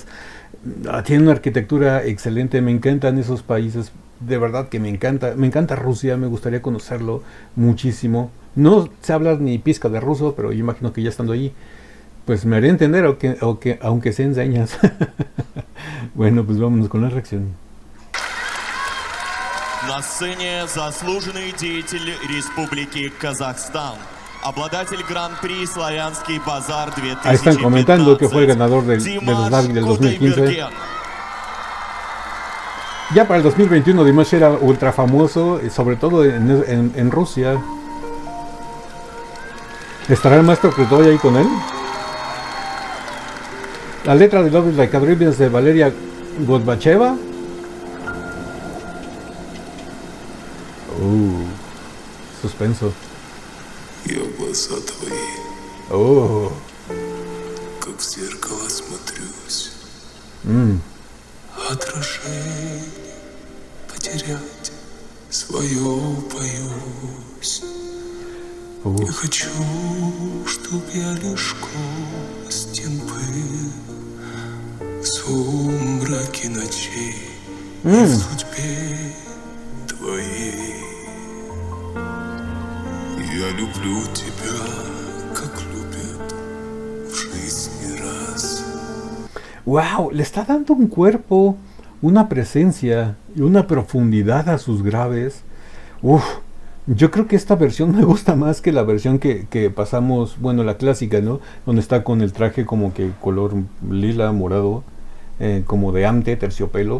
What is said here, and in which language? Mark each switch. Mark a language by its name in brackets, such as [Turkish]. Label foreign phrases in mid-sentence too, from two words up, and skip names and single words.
[Spanish] Tiene una arquitectura excelente. Me encantan esos países. De verdad que me encanta. Me encanta Rusia. Me gustaría conocerlo muchísimo. No sé hablar ni pizca de ruso, pero yo imagino que ya estando ahí, pues me haré entender, aunque sea en señas. Bueno, pues vámonos con la reacción. [Russian] На сцене заслуженный деятель Республики Казахстан, обладатель Гран-при Славянский базар [Spanish] Ahí están comentando que fue el 2015, ganador del Slavic del 2015. Кудайберген. Ya para el 2021 Dimash era ultra famoso, sobre todo en Rusia. ¿Estará el maestro Krutoy ahí con él? La letra de Love is Like a Dream es de Valeria Godbacheva. Suspenso. [Russian] Я в глаза твои, Oh. как в зеркало смотрюсь. Отражение потерять свое боюсь. Не хочу, чтоб я лишь костен был в сумраке ночей и в судьбе твоей. Я люблю тебя, как любят в жизни раз. [Spanish] Wow, le está dando un cuerpo, una presencia y una profundidad a sus graves. Uf, yo creo que esta versión me gusta más que la versión que pasamos, bueno, la clásica, ¿no? Donde está con el traje como que color lila, morado, como de ante, terciopelo.